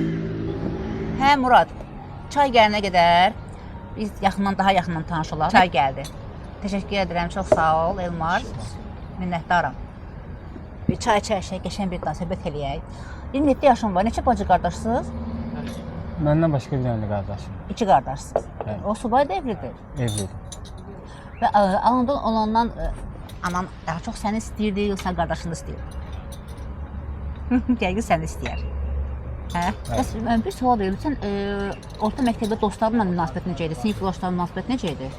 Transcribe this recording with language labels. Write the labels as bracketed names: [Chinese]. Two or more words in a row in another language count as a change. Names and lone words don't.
[Azerbaijani] Hə Murad, çay gələnə qədər biz daha yaxından tanış olaq. Çay gəldi. Təşəkkür edirəm, çox sağ ol Elmar. Minnətdaram. Bir çay çəkək, qəşəng bir söhbət eləyək. 27 yaşım var. Neçə bacı qardaşsınız? [Turkish] Benden başka bir tane kardeşim. [Azerbaijani] 2 qardaşsınız. [Turkish] Evet. [Azerbaijani] O subay da evlidir. [Turkish] Evliydim. [Azerbaijani] Və anadan olandan anan daha çox səni istəyirdi, yoxsa qardaşını istəyir? Yəqin səni istəyər. Hə? Bəs bir sual verim. Sən orta məktəbdə dostlarınla münasibət necə idi? Sinif yoldaşlarla münasibət necə idi?